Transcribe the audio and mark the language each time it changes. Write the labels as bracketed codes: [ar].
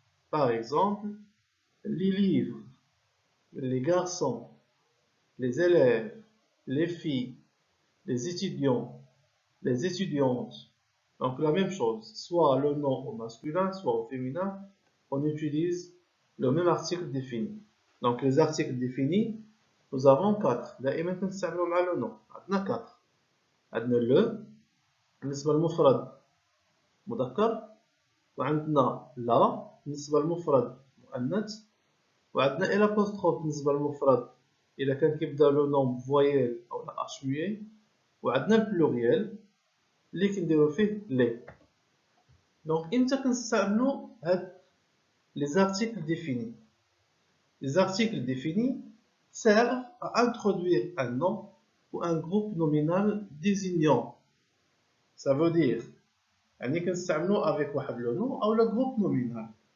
[fr] Par exemple, les livres, les garçons, les élèves, les filles, les étudiants, les étudiantes. Donc la même chose, soit le nom au masculin, soit au féminin, on utilise le même article défini. Donc les articles définis, nous avons 4. [ar] دائما كنستعملوا مع [fr] le nom. [ar] عندنا 4. عندنا le بالنسبة للمفرد مذكر، وعندنا لا بالنسبة للمفرد مؤنث، وعندنا الابوستروف بالنسبه للمفرد الا كان كيبدا لو نوم فويال او اش مي، وعندنا البلوريال اللي كنديرو فيه لي. دونك امتى كنستعملو هاد [fr] لي زارتيكل ديفيني؟ لي زارتيكل ديفيني servent à introduire un nom ou un groupe nominal désignant. Ça veut dire [ar] يعني كنستعملو [fr] avec واحد le nom ou le groupe nominal.